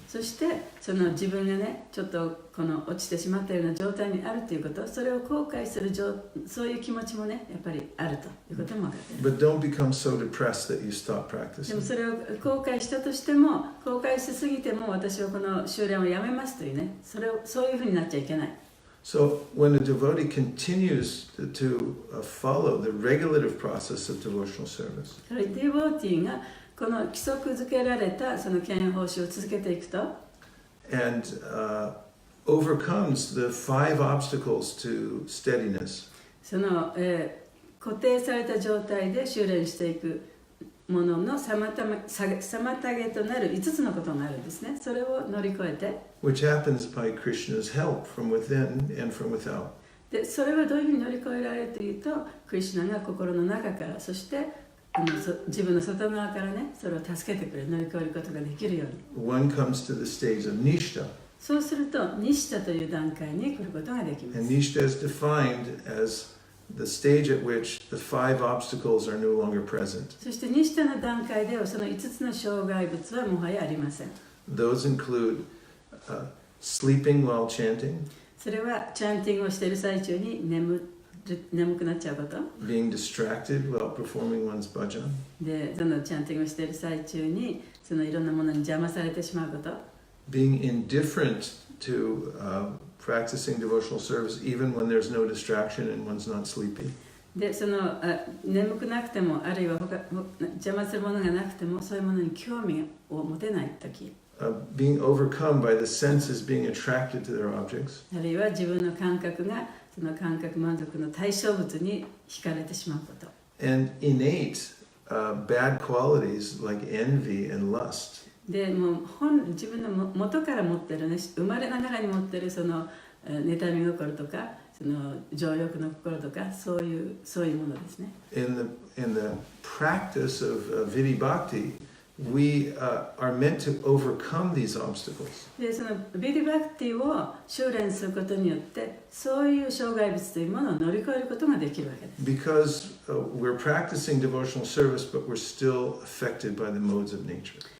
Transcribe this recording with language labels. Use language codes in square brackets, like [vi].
[ja] そしてその自分がねちょっとこの落ちてしまったような状態にあるということ、それを後悔するそういう気持ちもねやっぱりあるということも分かっている。 [en] But don't become so depressed that you stop [ja] で [en] practicing. [ja] もそれを後悔したとしても、後悔しすぎても私はこの修練をやめますというね、そういうふうになっちゃいけない。 [en] So when a devotee continues to follow the regulative process of devotional service, [ja] それディボーティーがこの規則づけられたその敬遠奉仕を続けていくと、 [en] and overcomes the 5 obstacles to steadiness, [ja] その、固定された状態で修練していくものの妨げとなる5つのことがあるんですね。それを乗り越えて、 [en] which happens by Krishna's help from within and from without. [ja] でそれはどういうふうに乗り越えられるというと、クリシュナが心の中から、そして自分の外側からね、それを助けてくれ、乗り越えることができるように。 [en] One comes to the stage of nishta, [ja] そうすると、ニシタという段階に来ることができま [en] and [ja] す。 [en] nishta is defined as the stage at which the 5 obstacles are no longer present. [ja] そしてニシタの段階ではその5つの障害物はもはやありません。 [en] Those include sleeping while chanting, [ja] それはチャンティングをしている最中に眠くなっちゃうこと、 [en] being distracted while performing one's bhajan, [ja] でそのチャンティングをしている最中にそのいろんなものに邪魔されてしまうこと、 [en] being indifferent to practicing devotional service even when there's no distraction and one's not sleepy. [ja] でその眠くなくても、あるいは邪魔するものがなくても、そういうものに興味を持てないとき、 [en] Being overcome by the senses being attracted to their objects, [ja] あるいは自分の感覚がその感覚満足の対象物に惹かれてしまうこと、 [en] and innate bad qualities like envy and lust. [ja] でもう自分の元から持ってるね、生まれながらに持ってるその妬み心とか、その情欲の心とか、そういうものですね。 [en] In the practice of Vidhi Bhakti, we are meant to overcome these obstacles. [ja] でそのビディバクティを修練することによって、そういう障害物というものを乗り越えることができるわけです。 [en] Because we're practicing devotional service, but we're still affected by the modes of nature.